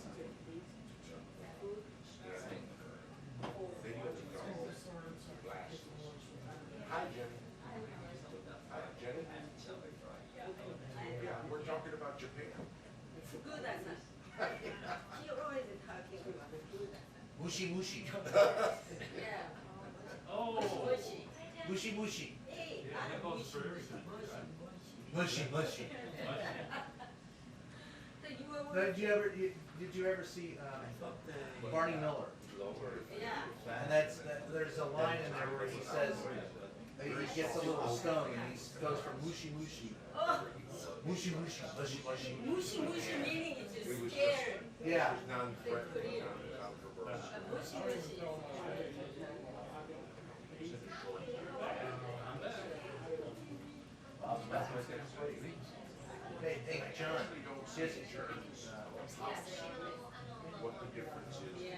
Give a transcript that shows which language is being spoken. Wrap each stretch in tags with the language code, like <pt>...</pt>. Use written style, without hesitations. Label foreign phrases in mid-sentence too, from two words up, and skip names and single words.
<en>they used to call glasses. Hi, Jenny. Hi, Jenny. Yeah, we're talking about Japan. Fukuda-san. She always talking about Fukuda-san.</en> <ja>Mushi mushi.</ja> <en>Yeah. Oh, Mushi.</en> <ja>Mushi mushi.</ja> <en>Hey, yeah, that goes for everything.</en> <ja>Mushy mushy.</ja> <en>So you were Did you ever see Barney Miller? yeah. And there's a line in there where he says he gets a little stone and he goes from</en> <ja>mushi mushi,</ja> <en>Oh,</en> <ja>mushi mushi, mushy mushy. mushi mushi</ja> <en>meaning it's It just was scared. Yeah. Non-threatening, non-controversial.</en> <ja>Mushi mushi.</ja> <en>Hey, John. We don't see Just, insurance, what the difference is in</en>